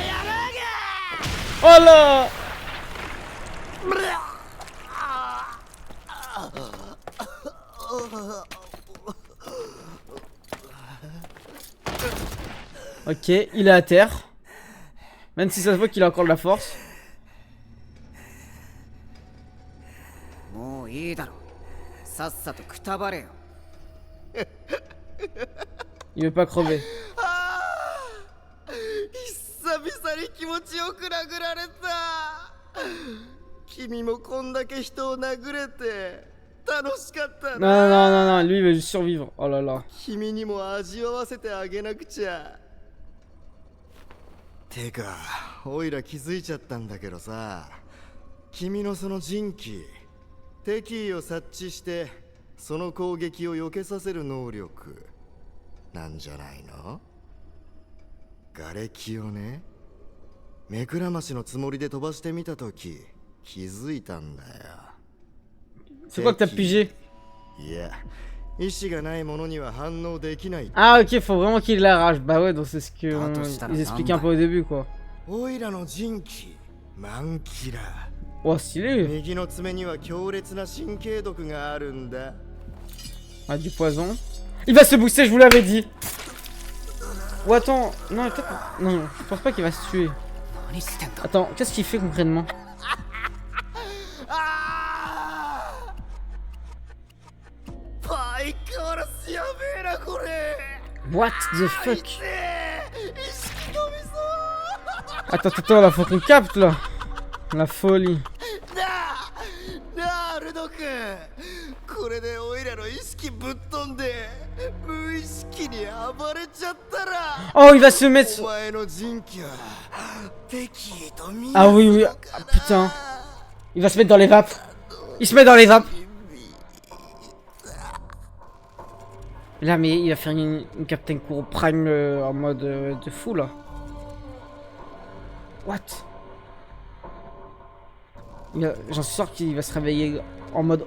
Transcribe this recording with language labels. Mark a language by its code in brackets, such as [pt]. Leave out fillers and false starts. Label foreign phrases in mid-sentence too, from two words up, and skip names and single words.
[fr] Oh là. Ok, il est à terre. Même si ça se voit qu'il a encore de la force. [ja] もういいだろ。さっさとくたばれよ。 [fr] Il veut pas crever. [ja] 久々に気持ちよく殴られた。君もこんだけ人を殴れて楽しかったな。 [fr] Non, non, non, non, lui il veut juste survivre. Oh là là. [ja] 君にも味わわせてあげなくちゃ。てか、おいら気づいちゃったんだけどさ、君のその人気、敵意を察知してその攻撃を避けさせる能力なんじゃないの？瓦礫をね、目くらましのつもりで飛ばしてみたとき気づいたんだよ。 [fr] C'est quoi que t'as pigé? [ja] いや、意志がないものには反応できない。 [fr] Ah ok, faut vraiment qu'il ait la rage. Bah ouais, donc c'est ce que Attends, ils expliquent un peu au début quoi. [ja] おいらの人気、マンキラ。 [fr] Oh stylé. [ja] 右の爪には強烈な神経毒があるんだ。 [fr] Ah du poison. Il va se booster, je vous l'avais dit. Ou attends, non peut-être... Non, je pense pas qu'il va se tuer. [ja] 何してんだ。 [fr] Attends, qu'est-ce qu'il fait concrètement? [ja] パイカーラスやべえなこれ。 [en] What the fuck? [ja] 意識飛びそう。 [fr] Attends, attends, là faut qu'on capte là. La folie. [ja] なあルド君、これでオイラの意識ぶっ飛んで無意識に暴れちゃったら [fr] Oh, il va se mettre [ja] お前の人気は敵意と見 [fr] Ah oui, oui, ah, putain. Il va se mettre dans les vapes. Il se met dans les vapes. Là, mais il va faire une Captain Kuro Prime en mode de fou, là. [en] What? [fr] J'en suis sûr qu'il va se réveiller en mode...